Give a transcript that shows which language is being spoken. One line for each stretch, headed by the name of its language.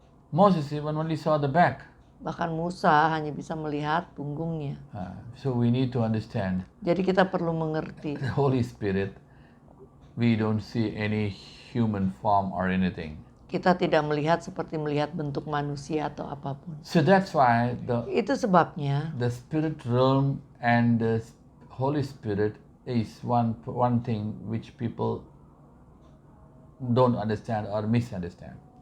English: Moses even only saw the back.
Indonesian: Bahkan Musa hanya bisa melihat punggungnya.
English: So we need to understand
Indonesian: Jadi kita perlu mengerti.
English: the Holy Spirit, we don't see any human form or anything.
Indonesian: Kita tidak melihat seperti melihat bentuk manusia atau apapun.
English: So that's why
Indonesian: Itu sebabnya
English: the spirit realm and the Holy Spirit is one thing which people don't understand or misunderstand.